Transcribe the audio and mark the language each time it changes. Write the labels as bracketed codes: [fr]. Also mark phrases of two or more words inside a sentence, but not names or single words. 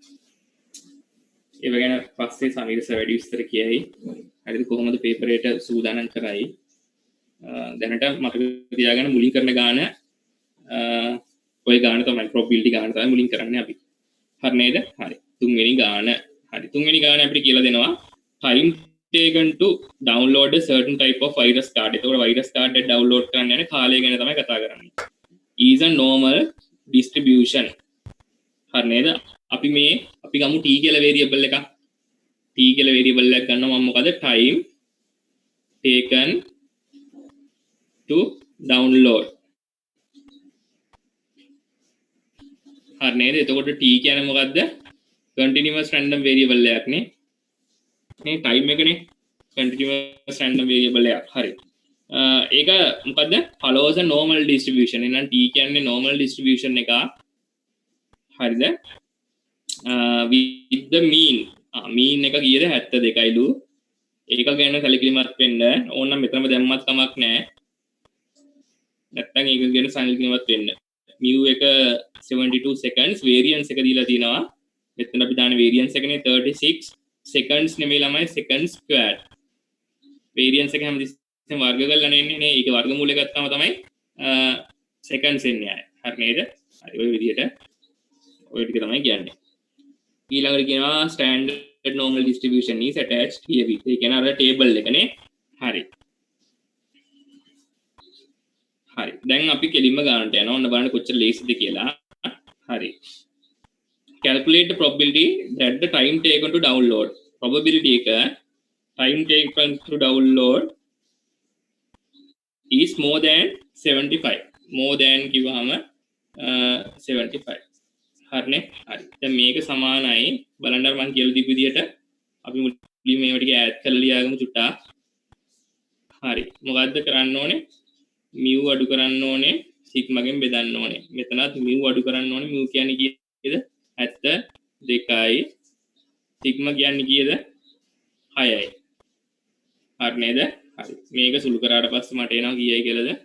[si] ඒව ගැන පස්සේ සමීර සර් වැඩි විස්තර කියයි. හරිද කොහොමද පේපර් එකට සූදානම් කරයි? දැනට මතක තියාගන්න මුලින් කරන ගාන ඔය ගාන තමයි probability ගාන තමයි මුලින් කරන්නේ අපි. හරි නේද? හරි. තුන්වෙනි ගාන. හරි. තුන්වෙනි ගාන අපිට කියලා දෙනවා [en] time taken to download a certain type of virus card. [si] ඒතකොට [en] virus card [si] එක download කරන්න යන කාලය ගැන තමයි කතා කරන්නේ. [en] is a normal distribution. [si] හරි නේද? අපි ගමු t කියලා variable එකක්. t කියලා variable එකක් ගන්නවා මම මොකද [en] time taken to download. [si] හරි නේද? එතකොට t කියන්නේ මොකද්ද? [en] continuous random variable [si] එකක් නේ. මේ time එකනේ [en] continuous random variable [si] එකක්. හරි. ඒක මොකද්ද? [en] follows a normal distribution. [si] එහෙනම් t කියන්නේ [en] normal distribution [si] එක. හරිද? [en] with the mean. mean [si] එක කීයද? 72යිලු. ඒක ගැන සැලකිලිමත් වෙන්න ඕන මෙතනම දැම්මත් කමක් නැහැ නැත්තම් ඒක ගැන සැලකිලිමත් වෙන්න mu එක 72 [en] seconds variance [si] එක දීලා තිනවා මෙතන අපි දාන variance එකනේ 36 seconds නෙමෙයි ළමයි [en] seconds squared variance [si] එක හැමතිස්සෙම වර්ග කරලා නෙන්නේ නේ ඒක වර්ගමූලය ගත්තාම තමයි seconds එන්නේ ආයේ හරි නේද හරි ඔය විදිහට ඔය ටික තමයි කියන්නේ ඊළඟට කියනවා [en] standard normal distribution is attached here with [si] ඒ කියන්නේ අර table එකනේ හරි හරි දැන් අපි කෙලින්ම ගන්නට යනවා ඔන්න බලන්න කොච්චර ලේසිද කියලා හරි [en] calculate the probability that the time taken to download [si] probability එක [en] time taken to download is more than 75 more than [si] කිව්වහම 75 හරිනේ හරි දැන් මේක සමානයි බලන්න මම කියලා දීපු විදිහට අපි මුලින්ම මේව ටික ඈඩ් කරලා ලියාගමු චුට්ටක් හරි මොකද්ද කරන්න ඕනේ mu අඩු කරන්න ඕනේ sigma ගෙන් බෙදන්න ඕනේ මෙතනත් mu අඩු කරන්න ඕනේ mu කියන්නේ කීයද 72යි sigma කියන්නේ කීයද 6යි හරි නේද හරි මේක සුළු කරාට පස්සේ මට එනවා කීයයි කියලාද